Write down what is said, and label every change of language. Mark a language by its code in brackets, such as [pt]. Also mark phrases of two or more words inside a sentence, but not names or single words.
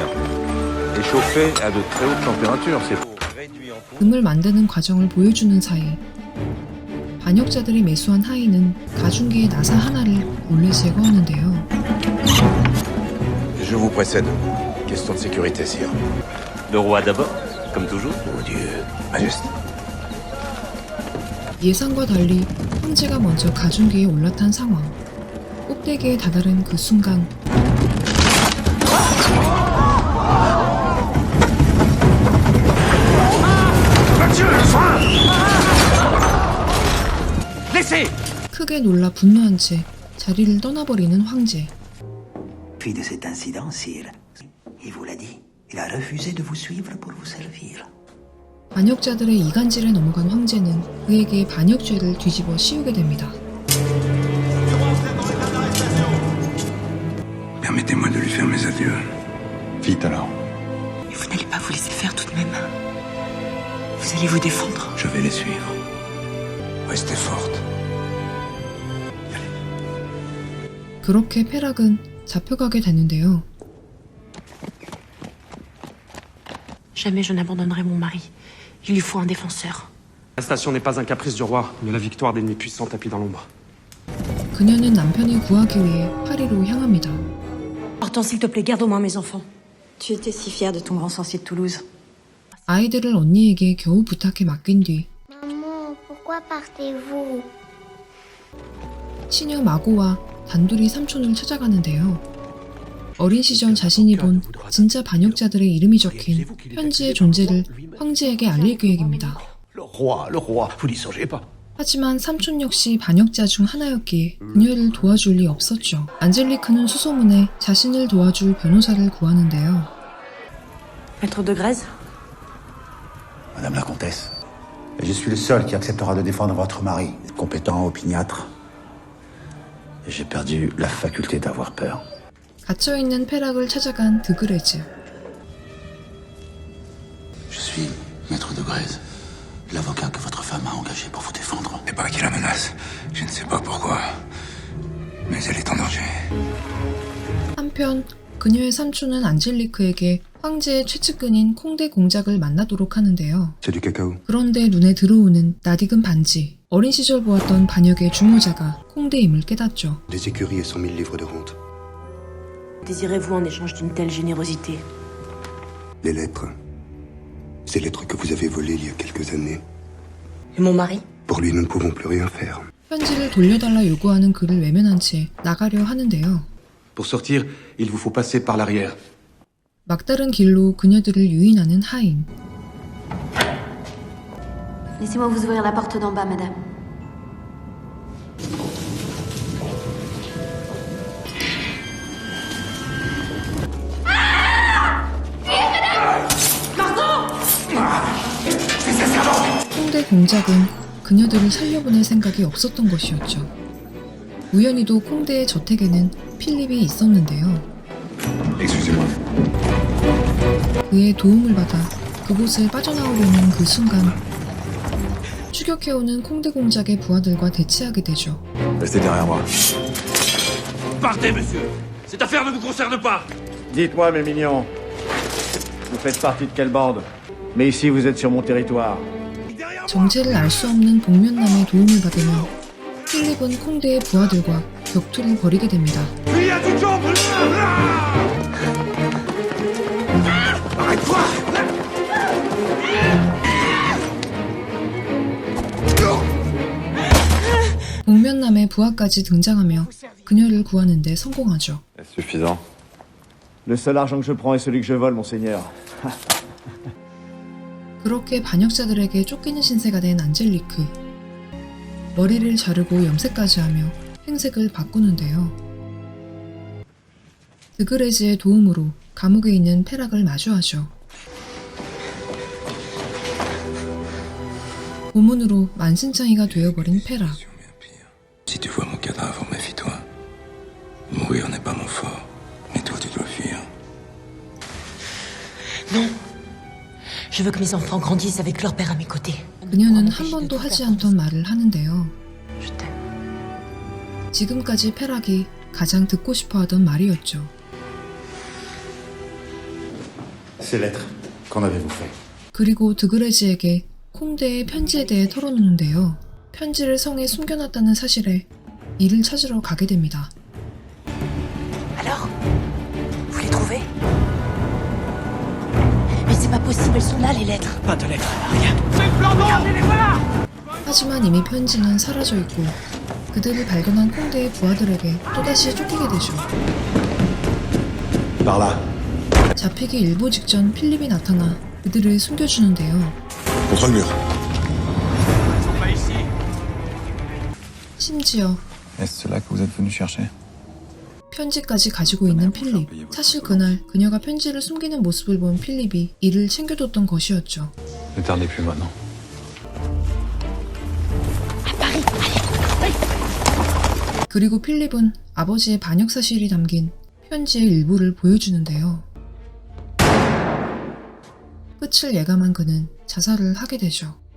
[fr] Et chauffé à de très hautes températures. C'est réduit en poudre. [ko] 금을 만드는 과정을 보여주는 사이 반역자들이 매수한 하인은 가중기의 나사 하나를 몰래 제거하는데요. [fr] Je vous précède. Question de sécurité, sire. Le roi d'abord, comme toujours. Mon Dieu, Majesté. [ko] 예상과 달리 황제가 먼저 가중기에 올라탄 상황. 꼭대기에 다다른 그 순간 크게 놀라 분노한 채 자리를 떠나버리는 황제. [fr] Puis de cet incident, sire, il vous l'a dit, il a refusé de vous suivre pour vous servir. [ko] 반역자들의 이간질에 넘어간 황제는 그에게 반역죄를 뒤집어 씌우게 됩니다. [fr] Permettez-moi de lui faire mes adieux. Vite alors. Mais vous n'allez pas vous laisser faire tout de même. Vous allez vous défendre. Je vais les suivre. Restez forte. [ko] 그렇게 페락은 잡혀가게 되는데요. [fr] Jamais je n'abandonnerai mon mari. Il lui faut un défenseur. L'arrestation n'est pas un caprice du roi, mais la victoire d'ennemis puissants tapis dans l'ombre. [ko] 그녀는 남편을 구하기 위해 파리로 향합니다. [fr] Hortense, s'il te plaît, garde au moins mes enfants. Tu étais si fière de ton grand sorcier de Toulouse. [ko] 아이들을 언니에게 겨우 부탁해 맡긴 뒤 [fr] Maman, pourquoi partez-vous? [ko] 시녀 마고와 단둘이 삼촌을 찾아가는데요. 어린 시절 자신이 본 진짜 반역자들의 이름이 적힌 편지의 존재를 황제에게 알릴 계획입니다. [fr] Le roi, vous n'y songez pas. [ko] 하지만 삼촌 역시 반역자 중 하나였기에 그녀를 도와줄 리 없었죠. 안젤리크는 수소문에 자신을 도와줄 변호사를 구하는데요. [fr] Maître de Grèze? Madame la comtesse, je suis le seul qui acceptera de défendre votre mari, compétent, opiniâtre J'ai perdu la faculté d'avoir peur. [ko] 갇혀있는 페락을 찾아간 드그레즈. [fr] Je suis maître de Grèze, l'avocat que votre femme a engagé pour vous défendre. C'est pas qui la menace. Je ne sais pas pourquoi. Mais elle est en danger. [ko] 한편 그녀의 삼촌은 안젤리크에게 황제의 최측근인 콩데 공작을 만나도록 하는데요. [fr] C'est du cacao. [ko] 그런데 눈에 들어오는 낯익은 반지. 어린 시절 보았던 반역의 주모자가 콩데임을 깨닫죠. [fr] Des écuries et 100 000 livres de rente. Désirez-vous en échange d'une telle générosité? Les lettres. Ces lettres que vous avez volées il y a quelques années. Et mon mari? Pour lui, nous ne pouvons plus rien faire. [ko] 편지를 돌려달라 요구하는 그를 외면한 채 나가려 하는데요. [fr] Pour sortir, il vous faut passer par l'arrière. [ko] 막다른 길로 그녀들을 유인하는 하인. [fr] Laissez-moi vous ouvrir la porte d'en bas, madame. [ko] 콩데 공작은 그녀들을 살려보낼 생각이 없었던 것이었죠. 우연히도 콩데의 저택에는 필립이 있었는데요. [fr] Excusez-moi. [ko] 그의 도움을 받아 그곳을 빠져나오려는 그 순간 추격해오는 콩데 공작의 부하들과 대치하게 되죠. [fr] Restez derrière moi. Partez, monsieur. Cette affaire ne vous concerne pas. Dites-moi, mes mignons, vous faites partie de quelle bande? Mais ici, vous êtes sur mon territoire. [ko] 정체를 알 수 없는 복면남의 도움을 받으며 필립은 콩데의 부하들과 격투를 벌이게 됩니다. 복면남의 부하까지 등장하며 그녀를 구하는 데 성공하죠. [fr] Est-ce suffisant? Le seul argent que je prends est celui que je vole, monseigneur. [ko] 그렇게 반역자들에게 쫓기는 신세가 된 안젤리크. 머리를 자르고 염색까지 하며 행색을 바꾸는데요. 드그레즈의 도움으로 감옥에 있는 페락을 마주하죠. 고문으로 만신창이가 되어버린 페락. [fr] Si tu vois mon cadavre, méfie-toi. Mourir n'est pas mon fort. Mais toi, tu dois fuir. Non. Je veux que mes enfants grandissent avec leur père à mes côtés. [ko] 그녀는 한 번도 하지 않던 말을 하는데요. [fr] Je t'aime. [ko] 지금까지 페락이 가장 듣고 싶어 하던 말이었죠. [fr] Ces lettres, qu'en avez-vous fait? [ko] 그리고 드그레즈에게 콩데의 편지에 대해 털어놓는데요. 편지를 성에 숨겨놨다는 사실에 이를 찾으러 가게 됩니다. [fr] Alors? Vous les trouvez? Mais c'est pas possible, elles sont là, les lettres. Pas de lettres, rien. [ko] 하지만 이미 편지는 사라져 있고 그들을 발견한 콩데의 부하들에게 또다시 쫓기게 되죠. [fr] Par là. [ko] 잡히기 일보 직전 필립이 나타나 그들을 숨겨주는데요. [fr] Contre le mur. [ko] 심지어 [fr] Est-ce cela que vous êtes venu chercher? [ko] 편지까지 가지고 있는 필립. 사실 그날 그녀가 편지를 숨기는 모습을 본 필립이 이를 챙겨뒀던 것이었죠. [fr] Ne tardez plus maintenant. [ko] 그리고 필립은 아버지의 반역 사실이 담긴 편지의 일부를 보여주는데요. 끝을 예감한 그는 자살을 하게 되죠.